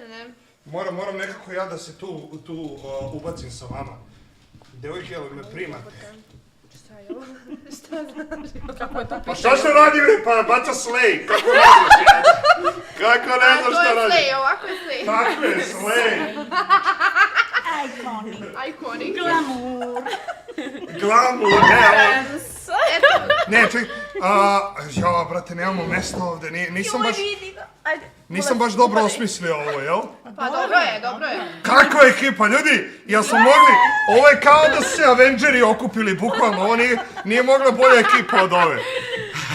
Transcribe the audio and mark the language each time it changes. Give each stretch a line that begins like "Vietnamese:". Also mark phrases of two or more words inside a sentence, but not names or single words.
Serbian: Moram nekako ja da se tu ubacim sa vama. Devojke, jel me primate? Kako je to Pa šta se radi, pa baca slej, kako ne znaš ja? Kako ne znaš šta radi? Ovako je slej. Tako je, slej. Iconic. Iconic. Glamour. Glamour, ne, Eto, ne, čekaj, ja, brate, nemamo mesta ovde, nisam baš dobro osmislio ovo, jel? pa dobro je. Kakva ekipa, ljudi, jel smo mogli, ovo je kao da su se Avengeri okupili, bukvalno, ovo nije mogla bolja ekipa od ove.